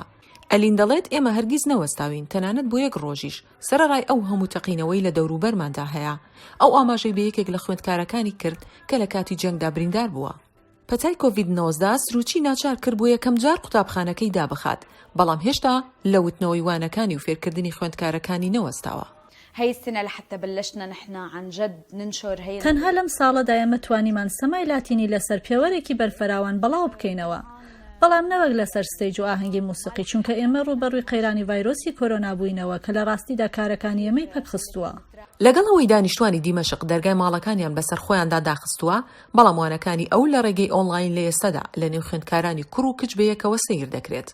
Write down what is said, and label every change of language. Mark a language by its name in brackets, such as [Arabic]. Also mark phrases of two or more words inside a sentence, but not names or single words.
[Central Kurdish] ئەلین دەڵێت ئێمە هەرگیز نەوەستاوین تەنانەت بۆ یەک ڕۆژیش سەرەڕای ئەو هەموو تەقینەوەی لە دەوروبەرماندا هەیە ئەو ئاماژەی بە یەکێک لە خوێندکارەکانی کرد کە لە کاتی جەنگدا بریندار بووە. پەتای کۆڤید-19 سروچی ناچار کرد بۆ یەکەم جار قوتابخانەکەی دابخات بەڵام هێشتا لە وتنەوەی وانەکانی و فێرکردنی خوێندکارەکانی نەوەستاوە. [Arabic] هاي السنة لحتى بلشنا نحن عن جد ننشر هي [Central Kurdish] تەنها لەم ساڵەدا ئێمە توانیمان سەمای لاتینی لەسەر پێوەرێکی بەرفەراوان بەڵاو بکەینەوە. بەڵام نەوەک لەسەر ستەیج و ئاهەنگی موسیقی چونکە ئێمە ڕوبەڕووی قەیرانی ڤایرۆسی کۆرۆنا بووینەوە کە لە ڕاستیدا کارەکانی ئێمەی پەکخستووە. لەگەڵ ئەوەی دانیشتوانی دیمەشق دەرگای ماڵەکانیان بەسەر خۆیاندا داخستووە بەڵام وانەکانی ئەو لە ڕێگەی ئۆنلاین لە ئێستادا لە نێو خوێندکارانی کوڕ و کچ بەیەکەوە سەیر دەکرێت.